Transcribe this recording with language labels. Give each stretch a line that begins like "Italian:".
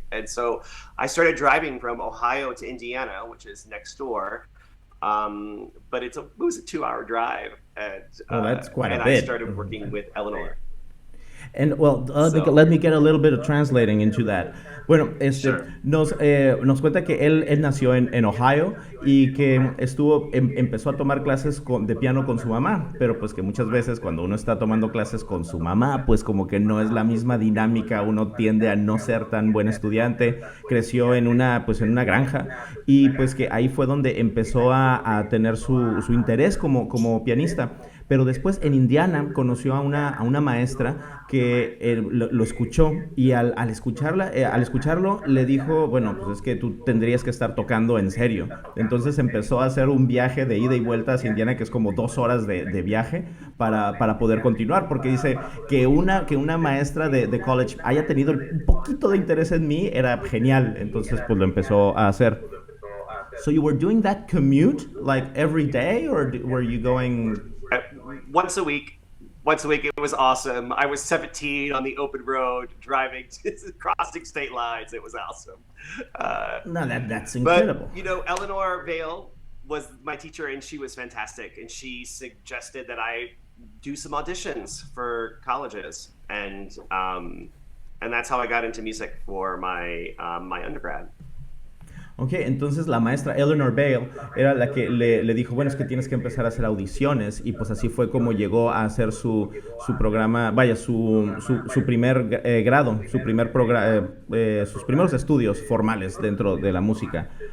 English: And so I started driving from Ohio to Indiana, which is next door. But it was a 2-hour drive, and That's quite a I bit. started working with Eleanor. And well, let me get a little bit of translating into that.
Spanish: Bueno,
English: Sure.
Spanish: nos cuenta que él nació en Ohio y que empezó a tomar clases de piano con su mamá, pero pues que muchas veces cuando uno está tomando clases con su mamá, pues como que no es la misma dinámica, uno tiende a no ser tan buen estudiante. Creció pues en una granja y pues que ahí fue donde empezó a tener su interés como pianista. Pero después en Indiana conoció a una maestra que lo escuchó y al escucharlo le dijo, bueno, pues es que tú tendrías que estar tocando en serio. Entonces empezó a hacer un viaje de ida y vuelta hacia Indiana, que es como 2 horas de viaje para poder continuar, porque dice que una maestra de college haya tenido un poquito de interés en mí era genial. Entonces pues lo empezó a hacer.
English: So you were doing that commute like every day, or were you going? Uh, Once a week. Once a week, it was awesome. I was 17 on the open road, driving, crossing state lines. It was awesome. No, that's incredible. But, you know, Eleanor Vale was my teacher, and she was fantastic. And she suggested that I do some auditions for colleges, and that's how I got into music for my my undergrad.
Spanish: Ok, entonces la maestra Eleanor Bale era la que le dijo, bueno, es que tienes que empezar a hacer audiciones, y pues así fue como llegó a hacer su programa, vaya, su primer grado, sus primeros estudios formales dentro de la música.